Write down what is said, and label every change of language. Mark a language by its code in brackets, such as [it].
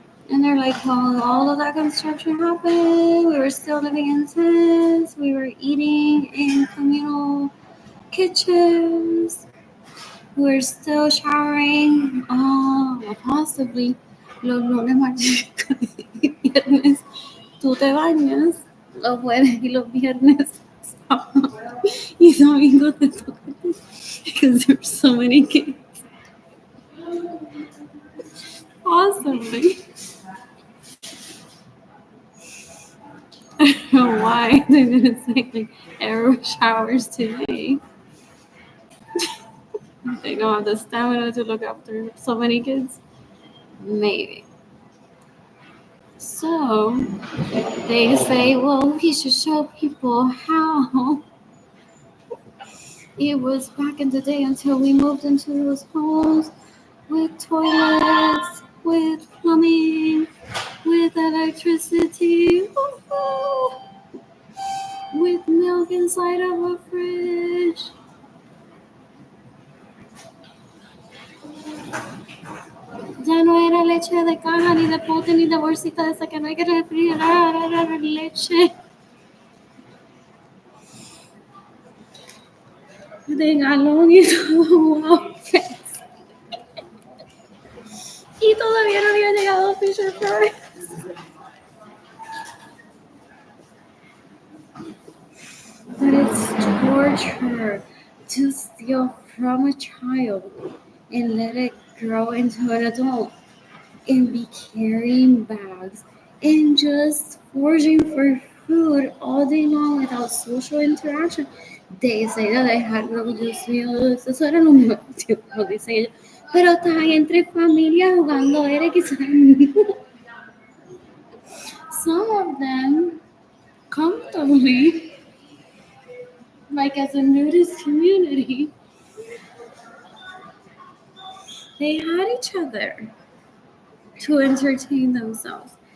[en] And they're like, well, all of that construction happened. We were still living in tents. We were eating in communal kitchens. We were still showering. Oh, possibly. [es] Los lunes, martes y viernes tú te bañas. Los jueves y los viernes. Y domingo te toca. [en] Because there's so many kids. Possibly. I don't know why they didn't say like air showers today. They don't have the stamina to look after so many kids. Maybe. So they say, well, we should show people how it was back in the day until we moved into those homes with toilets, with plumbing, with electricity, woo-hoo, with milk inside of a fridge. [es] Ya no era leche de caja, ni de pote, ni de bolsita de esa que no hay que refrigerar, era leche de galón y todo. Y todavía no había llegado Fisher Price. [en] But it's torture to steal from a child and let it grow into an adult and be carrying bags and just foraging for food all day long without social interaction. They say that I had no, [es] Dios mío, eso era lo mejor, lo dicen ellos. Pero estás ahí entre familia jugando, eres quizás. [en] Some of them comfortably, like as a nudist community, they had each other to entertain themselves.